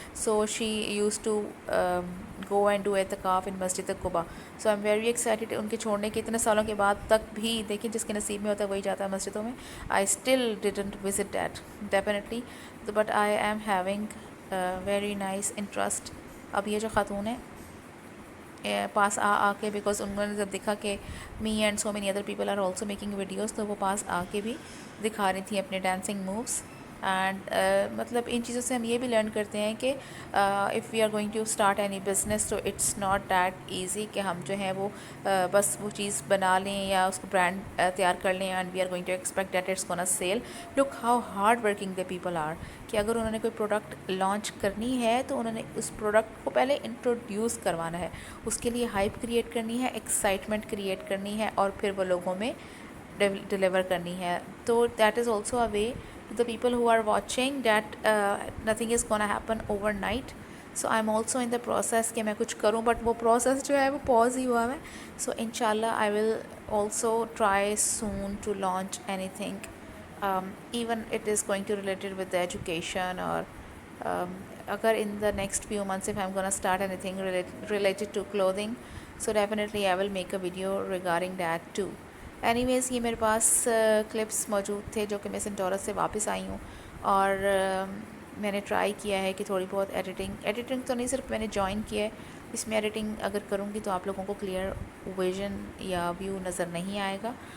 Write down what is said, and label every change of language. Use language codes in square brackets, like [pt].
[en] So she used to go and do اعتکاف in Masjid Quba. So I'm very excited. [ur] ان کے چھوڑنے کے اتنے سالوں کے بعد تک بھی دیکھیں جس کے نصیب میں ہوتا ہے وہی جاتا ہے مسجدوں میں. [en] I still didn't visit that definitely, but I am having very nice interest. [ur] اب یہ جو خاتون ہے پاس آ کے, بیکاز انہوں نے جب دیکھا کہ [en] me and so many other people are also making videos, [ur] تو وہ پاس آ کے بھی دکھا رہی تھیں اپنے ڈانسنگ مووز. اینڈ مطلب ان چیزوں سے ہم یہ بھی لرن کرتے ہیں کہ [en] if we are going to start any business [ur] تو [en] it's not that easy [ur] کہ ہم جو ہیں وہ بس وہ چیز بنا لیں یا اس کو برانڈ تیار کر لیں, [en] And we are going to expect that it's gonna sell. Look how hard working the people are, [ur] کہ اگر انہوں نے کوئی پروڈکٹ لانچ کرنی ہے تو انہوں نے اس پروڈکٹ کو پہلے انٹروڈیوس کروانا ہے, اس کے لیے ہائپ کریٹ کرنی ہے, ایکسائٹمنٹ کریٹ کرنی ہے, اور پھر وہ لوگوں میں ڈیلیور کرنی ہے. [en] تو that is also a way to the people who are watching that nothing is gonna happen overnight. So I'm also in the process [ur] کہ میں کچھ کروں, but وہ process جو ہے وہ pause ہی ہوا ہے. [en] So inshallah I will also try soon to launch anything, even it is going to related with the education, or agar in the next few months if I'm gonna start anything related to clothing, so definitely I will make a video regarding that too. [ur] Any ویز یہ میرے پاس clips موجود تھے جو کہ میں سینٹورس سے واپس آئی ہوں, اور میں نے ٹرائی کیا ہے کہ تھوڑی بہت ایڈیٹنگ تو نہیں, صرف میں نے جوائن کیا ہے. اس میں ایڈیٹنگ اگر کروں گی تو آپ لوگوں کو کلیئر ویژن یا ویو نظر نہیں آئے گا.